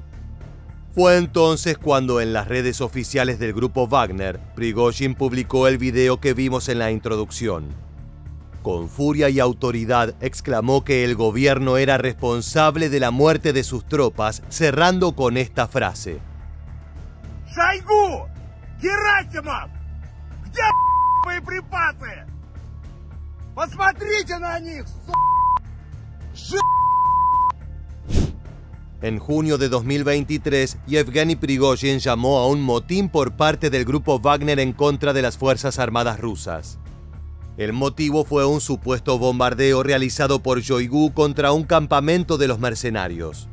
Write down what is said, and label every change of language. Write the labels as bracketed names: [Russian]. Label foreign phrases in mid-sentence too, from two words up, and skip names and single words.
[Spanish] Fue entonces cuando, en las redes oficiales del grupo Wagner, Prigozhin publicó el video que vimos en la introducción. Con furia y autoridad exclamó que el gobierno era responsable de la muerte de sus tropas, cerrando con esta frase: [Russian] Шойгу! Герасимов! Где боеприпасы? Посмотрите на них, [Spanish] En junio de 2023, Yevgeny Prigozhin llamó a un motín por parte del grupo Wagner en contra de las Fuerzas Armadas rusas. El motivo fue un supuesto bombardeo realizado por Shoigu contra un campamento de los mercenarios.